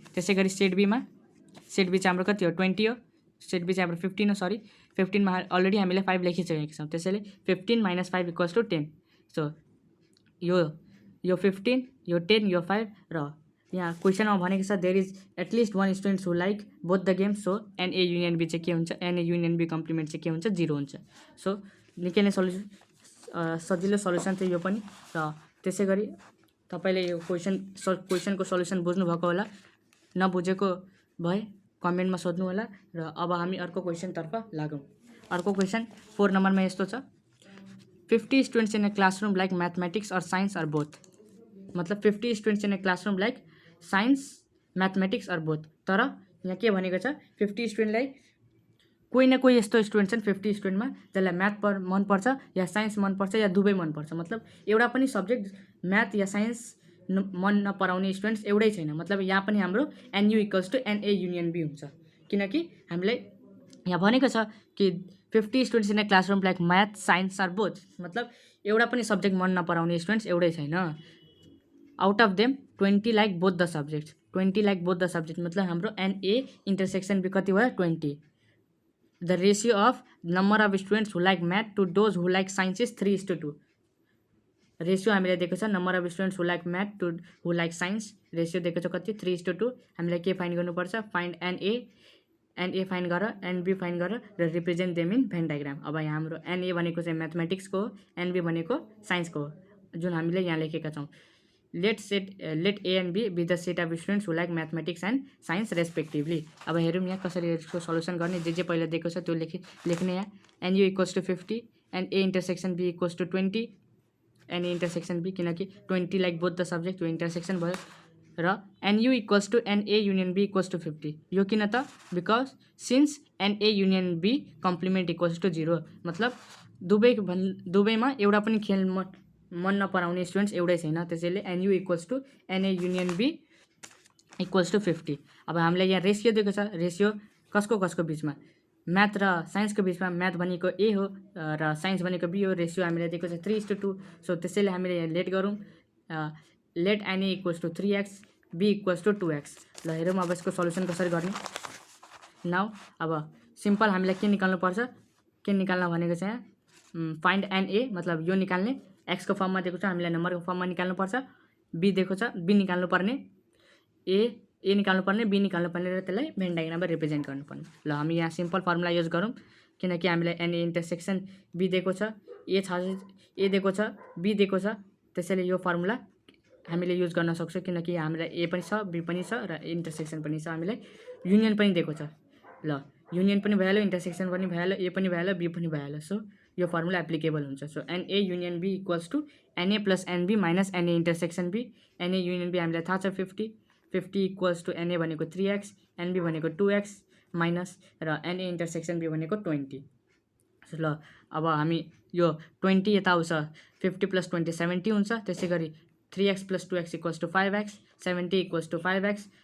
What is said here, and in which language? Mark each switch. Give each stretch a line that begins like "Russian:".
Nepali: त्यसै गरी set be चाहिँ हाम्रो कति हो 20 हो, सेट बी चाहिँ हाम्रो 15 हो, सरी 15 मा अलरेडी हामीले 5 लेखिसकेका छौँ। त्यसैले 15 माइनस 5 इक्वल्स टु 10। सो यो 15, यो 10, यो 5 र यहाँ क्वेसनमा भनेको छ
English: There is at least one students who like both the games.
Nepali: So NA union be चाहिँ के हुन्छ, एनए युनियन बी कम्प्लिमेन्ट चाहिँ के हुन्छ 0 हुन्छ। सो निकै नै सजिलो सल्युसन थियो यो पनि। र त्यसै गरी तपाईँले यो क्वेसनको सल्युसन बुझ्नुभएको होला, नबुझेको भए कमेन्टमा सोध्नु होला। र अब हामी अर्को क्वेसनतर्फ लागौँ। अर्को क्वेसन 4 नम्बरमा यस्तो छ
English: 50 students in a classroom like mathematics और science are both. मतलब 50 students in a classroom like science mathematics are both.
Nepali: तर यहाँ के भनेको छ 50 स्टुडेन्टलाई कोही न कोही यस्तो स्टुडेन्ट छन् 50 स्टुडेन्टमा जसलाई म्याथ मनपर्छ या साइन्स मनपर्छ या दुवै मनपर्छ। मतलब एउटा पनि सब्जेक्ट म्याथ या साइन्स मन नपराउने स्टुडेन्ट्स एउटै छैन। मतलब यहाँ पनि हाम्रो NU equals to NA union be हुन्छ, किनकि हामीलाई यहाँ भनेको छ कि
English: 50 students in a classroom like math science are both.
Nepali: मतलब एउटा पनि सब्जेक्ट मन नपराउने स्टुडेन्ट्स एउटै छैन।
English: out of them 20 like both the subject, 20 like both the subject
Nepali: मतलब हाम्रो एनए इन्टरसेक्सन बी कति भयो 20।
English: The ratio of number of students who like math to those who like science is 3:2।
Nepali: Ratio हामीले दिएको छ
English: number of students who like math to who like science,
Nepali: ratio दिएको छ कति 3:2। हामीलाई के फाइन्ड गर्नुपर्छ, फाइन्ड एनए फाइन्ड गर, एनबी फाइन्ड गर र represent them in van diagram. अब यहाँ हाम्रो एनए भनेको चाहिँ म्याथमेटिक्सको हो, एनबी भनेको साइन्सको हो, जुन हामीले यहाँ लेखेका छौँ।
English: Let A and B be the set of students who like mathematics and science respectively.
Nepali: अब हेरौँ यहाँ कसरी यसको सल्युसन गर्ने। जे पहिला दिएको छ त्यो लेख्ने। यहाँ NU equals to 50 and A intersection be equals to 20, NA intersection be किनकि 20 लाइक बोथ द सब्जेक्ट त्यो इन्टरसेक्सन भयो। र NU equals to NA union be equals to 50। यो किन त because since NA union be complement equals to 0। मतलब दुवैमा एउटा पनि खेल मन नपराउने स्टुडेन्ट्स एउटै छैन। त्यसैले NU equals to NA union be equals to 50। अब हामीलाई यहाँ रेसियो दिएको छ, रेसियो कसको बिचमा, म्याथ र साइन्सको बिचमा। म्याथ भनेको ए हो र साइन्स भनेको बी हो। रेसियो हामीलाई दिएको छ 3:2। सो त्यसैले हामीले यहाँ लेट गरौँ, late NA equals to 3x be equals to 2x। ल हेरौँ अब यसको सल्युसन कसरी गर्ने। नाउ अब सिम्पल हामीलाई के निकाल्नुपर्छ, के निकाल्न भनेको छ यहाँ फाइन्ड एनए मतलब यो निकाल्ने। एक्सको फर्ममा दिएको छ, हामीलाई नम्बरको फर्ममा निकाल्नुपर्छ। बी दिएको छ, बी निकाल्नुपर्ने, ए निकाल्नुपर्ने, बी निकाल्नुपर्ने र त्यसलाई भेन डायग्राममा रिप्रेजेन्ट गर्नुपर्ने। ल हामी यहाँ सिम्पल फर्मुला युज गरौँ। किनकि हामीलाई एनए इन्टरसेक्सन बी दिएको छ, ए दिएको छ, बी दिएको छ, त्यसैले यो फर्मुला हामीले युज गर्न सक्छौँ किनकि हामीलाई ए पनि छ, बी पनि छ र इन्टरसेक्सन पनि छ, हामीलाई युनियन पनि दिएको छ। ल युनियन पनि भइहाल्यो, इन्टरसेक्सन पनि भइहाल्यो, ए पनि भइहाल्यो, बी पनि भइहाल्यो। सो यो फर्मुला एप्लिकेबल हुन्छ। So NA union be equals to NA plus NB minus NA intersection be. NA union be हामीलाई थाहा छ 50 इक्वल्स टु एनए भनेको 3x, एनबी भनेको 2x माइनस र एनए इन्टरसेक्सन बी भनेको 20। ल अब हामी यो 20 यता आउँछ, 50 + 20 70 हुन्छ। त्यसै गरी 3x + 2x equals to 5x, 70 equals to 5x।